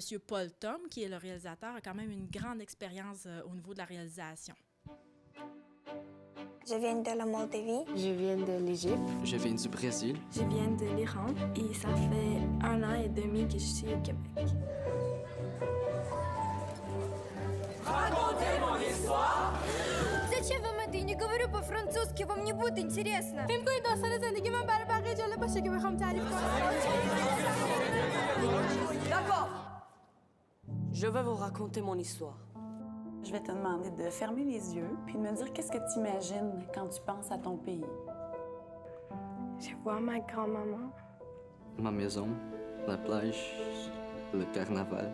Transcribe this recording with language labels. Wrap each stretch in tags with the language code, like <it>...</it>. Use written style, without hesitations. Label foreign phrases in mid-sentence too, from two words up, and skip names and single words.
<fr>Paul Thom, qui est le réalisateur, a quand même une grande expérience au niveau de la réalisation. Je viens de la Moldavie. Je viens de l'Égypte. Je viens du Brésil. Je viens de l'Iran et ça fait 1 an et demi que je suis au Québec. Racontez mon histoire!</fr> <ru>Зачем вам это? Я не говорю по-французски, вам не будет интересно. فيمكن يتوصل</ru> <fa>زندگی من برای بقیه جالب باشه که بخوام تعریف کنم.</fa> <fr>D'accord. Je vais vous raconter mon histoire. Je vais te demander de fermer les yeux puis de me dire qu'est-ce que tu imagines quand tu penses à ton pays. Je vois ma grand-maman. Ma maison, la plage, le carnaval.</fr>